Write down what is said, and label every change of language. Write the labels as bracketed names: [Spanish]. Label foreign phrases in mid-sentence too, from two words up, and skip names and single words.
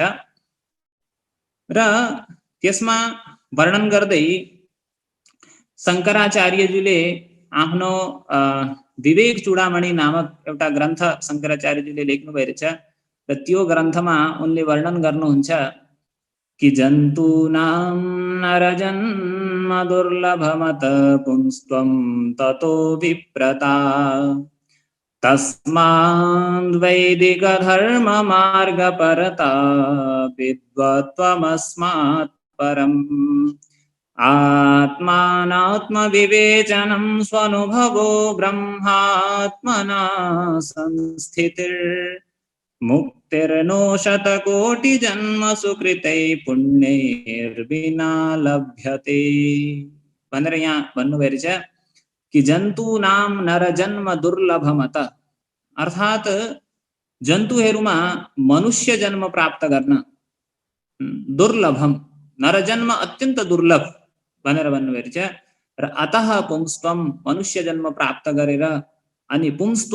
[Nepali] र त्यसमा वर्णन गर्दै शंकराचार्यजीले आफ्नो विवेक चूडामणि नामक एउटा ग्रन्थ शंकराचार्यजीले लेख्नु भएको छ र त्यो ग्रन्थमा उनले वर्णन गर्नुहुन्छ कि [Sanskrit] जन्तूनां नरजन्म दुर्लभमत पुंस्त्वं ततो विप्रता तस्माद् वैदिक धर्म मार्ग परता विद्वत्त्वमस्मात् परम् आत्मानात्म विवेचनं स्वानुभवो ब्रह्मात्मना संस्थितिर् मुक्तिर्नो शतकोटिजन्मसु कृतै पुण्यैर्विना लभ्यते [Nepali] भनेर यहाँ भन्नुभएको छ कि [Sanskrit] जन्तु नाम नर जन्म दुर्लभमत [Nepali] अर्थात जन्तुहरूमा मनुष्य जन्म प्राप्त गर्न [Sanskrit] दुर्लभम नरजन्म [Nepali] अत्यन्त दुर्लभ भनेर भन्नुभएको छ र [Sanskrit] अतः पुंस्त्वम [Nepali] मनुष्य जन्म प्राप्त गरेर अनि पुंस्त्व